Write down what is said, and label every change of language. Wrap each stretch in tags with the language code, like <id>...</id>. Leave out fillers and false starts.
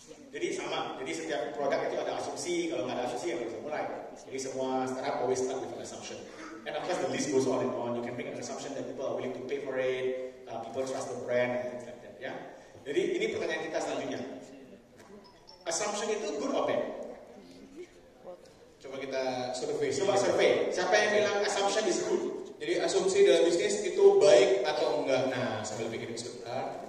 <id>Jadi sama, jadi setiap produk itu ada asumsi, kalau nggak ada asumsi ya nggak bisa mulai.</id> <en>Jadi semua startup always start with an assumption. And of course the list goes on and on. You can make an assumption that people are willing to pay for it, people trust the brand and things like that.</en> <id>Ya. Jadi ini pertanyaan kita selanjutnya.</id> <en>Assumption itu good or bad?</en> <id>Coba kita survei. Coba survei. Siapa yang bilang</id> <en>assumption is good?</en> <id>Jadi asumsi dalam bisnis itu baik atau enggak? Nah, sambil pikirin sebentar.</id>